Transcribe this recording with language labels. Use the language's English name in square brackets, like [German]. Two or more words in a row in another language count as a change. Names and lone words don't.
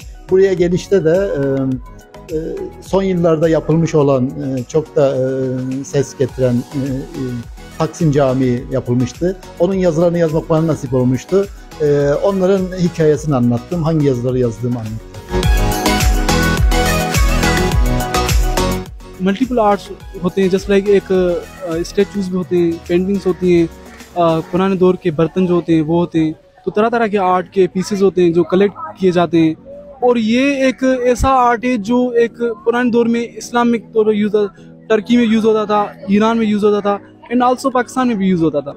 [Turkish] Buraya gelişte de son yıllarda yapılmış olan çok da ses getiren Taksim Camii yapılmıştı. Onun yazılarını yazmak bana nasip olmuştu. Onların hikayesini anlattım. Hangi yazıları yazdığımı anlattım. [English] multiple arts [Urdu] ہوتے ہیں, [English] just like [Urdu] ایک سٹیچوز بھی ہوتے ہیں، پینٹنگز ہوتی ہیں، پرانے دور کے برتن جو ہوتے ہیں وہ ہوتے ہیں. تو طرح طرح کے آرٹ کے پیسز ہوتے ہیں جو کلیکٹ کیے جاتے ہیں. اور یہ ایک ایسا آرٹ ہے جو ایک پرانے دور میں اسلامک طور پر یوز ہوتا، ترکی میں یوز ہوتا تھا، ایران میں یوز ہوتا تھا [English] and also [Urdu] پاکستان میں بھی یوز ہوتا تھا.